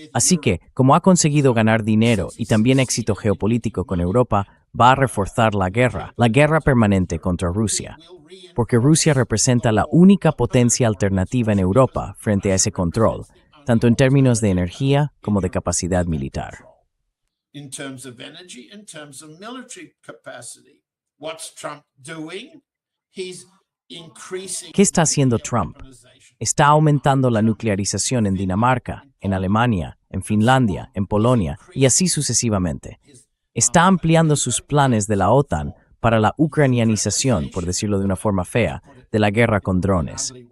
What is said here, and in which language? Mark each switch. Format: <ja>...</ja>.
<es>Así que, como ha conseguido ganar dinero y también éxito geopolítico con Europa, va a reforzar la guerra permanente contra Rusia. Porque Rusia representa la única potencia alternativa en Europa frente a ese control, tanto en términos de energía como de capacidad militar.</es> <en>In terms of energy, in terms of military capacity. What's Trump doing? He's increasing.</en> <es>¿Qué está haciendo Trump? Está aumentando la nuclearización en Dinamarca, en Alemania, en Finlandia, en Polonia y así sucesivamente. Está ampliando sus planes de la OTAN para la ucranianización, por decirlo de una forma fea, de la guerra con drones.</es>